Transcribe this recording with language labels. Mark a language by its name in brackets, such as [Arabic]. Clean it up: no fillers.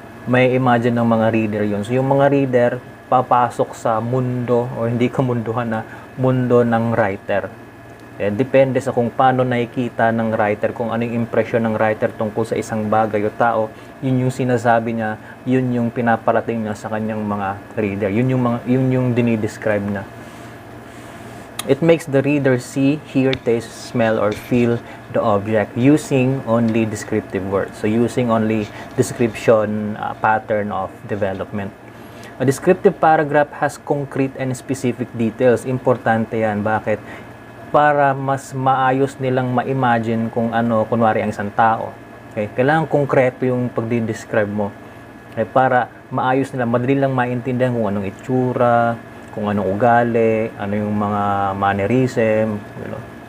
[Filipino] May imagine ng mga reader yun. So, yung mga reader, papasok sa mundo, o hindi kamunduhan na, mundo ng writer. Depende sa kung paano nakikita ng writer, kung ano yung impression ng writer tungkol sa isang bagay o tao, yun yung sinasabi niya, yun yung pinaparating niya sa kanyang mga reader. Yun yung dinidescribe niya. [English] It makes the reader see, hear, taste, smell, or feel the object using only descriptive words. So, using only description pattern of development. A descriptive paragraph has concrete and specific details. [Filipino] Importante yan. Bakit? Para mas maayos nilang ma-imagine kung ano, kunwari ang isang tao. Okay? Kailangan konkreto yung pagdi-describe mo. Okay? Para maayos nila, madali lang maintindihan kung anong itsura, kung anong ugali, ano yung mga mannerism, [English] you know.